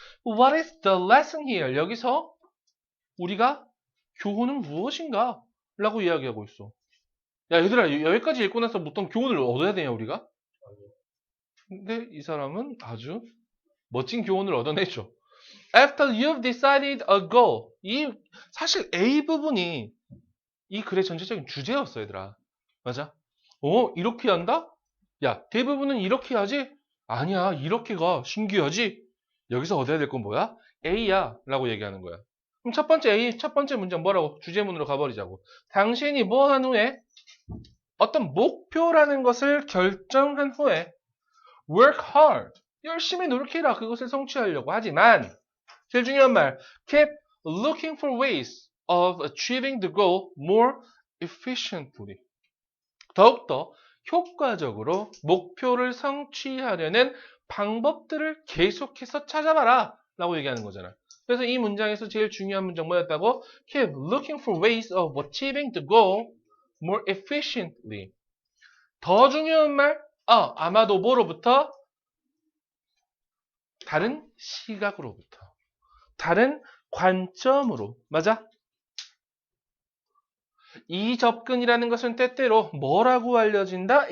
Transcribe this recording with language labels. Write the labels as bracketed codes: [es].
[en] What is the lesson here? [ko] 여기서 우리가 교훈은 무엇인가? 라고 이야기하고 있어. 야, 얘들아, 여기까지 읽고 나서 어떤 교훈을 얻어야 되냐, 우리가? 근데 이 사람은 아주 멋진 교훈을 얻어내죠. [en] After you've decided a goal. [ko] 사실 A 부분이 이 글의 전체적인 주제였어, 얘들아. 맞아? 이렇게 한다? 야, 대부분은 이렇게 하지? 아니야, 이렇게가 신기하지? 여기서 얻어야 될 건 뭐야? A야 라고 얘기하는 거야. 그럼 첫 번째 문장 뭐라고? 주제문으로 가버리자고. 당신이 뭐 한 후에 어떤 목표라는 것을 결정한 후에 [en] work hard. [ko] 열심히 노력해라. 그것을 성취하려고. 하지만 제일 중요한 말 [en] keep looking for ways of achieving the goal more efficiently. [ko] 더욱더 효과적으로 목표를 성취하려는 방법들을 계속해서 찾아봐라 라고 얘기하는 거잖아. 그래서 이 문장에서 제일 중요한 문장 뭐였다고? [en] Keep looking for ways of achieving the goal more efficiently. [ko] 더 중요한 말, 아마도 뭐로부터? 다른 시각으로부터. 다른 관점으로. 맞아? 이 접근이라는 것은 때때로 뭐라고 알려진다?